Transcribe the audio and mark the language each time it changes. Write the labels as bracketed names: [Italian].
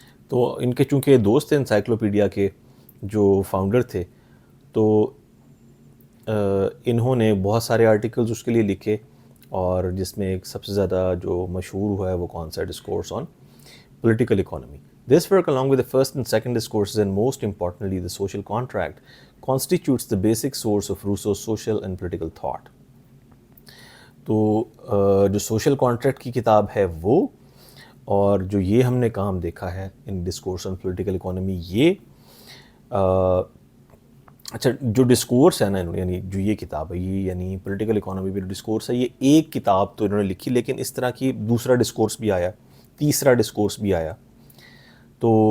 [Urdu] تو ان کے چونکہ دوست تھے انسائکلوپیڈیا کے جو فاؤنڈر تھے تو انہوں نے بہت سارے آرٹیکلز اس کے لیے لکھے اور جس میں ایک سب سے زیادہ جو مشہور ہوا ہے وہ کون سا discourse on political economy. [English] This work, along with the first and second discourses and most importantly the social contract, constitutes the basic source of Rousseau's social and political thought. [Urdu] تو جو سوشل کانٹریکٹ کی کتاب ہے وہ اور جو یہ ہم نے کام دیکھا ہے ان ڈسکورس آن پولیٹیکل اکانومی یہ اچھا جو ڈسکورس ہے نا یعنی جو یہ کتاب ہے یہ یعنی پولیٹیکل اکانومی پہ جو ڈسکورس ہے یہ ایک کتاب تو انہوں نے لکھی لیکن اس طرح کی دوسرا ڈسکورس بھی آیا تیسرا ڈسکورس بھی آیا تو